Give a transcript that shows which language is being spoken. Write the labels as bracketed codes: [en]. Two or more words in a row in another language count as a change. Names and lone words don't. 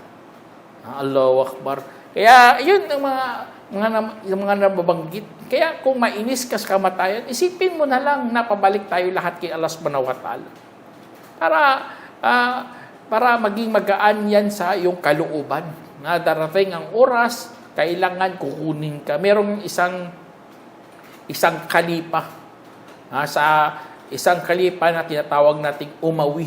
[ar] الله أكبر. [tl] Kaya yun ang mga nababanggit. Kaya kung mainis ka sa kamatayan, isipin mo na lang na pabalik tayo lahat kay [ar] الله سبحانه وتعالى. [tl] Para maging magaan yan sa iyong kalooban. Na darating ang oras, kailangan kukunin ka. Merong isang kalipa. Sa isang kalipa na tinatawag nating Umawi.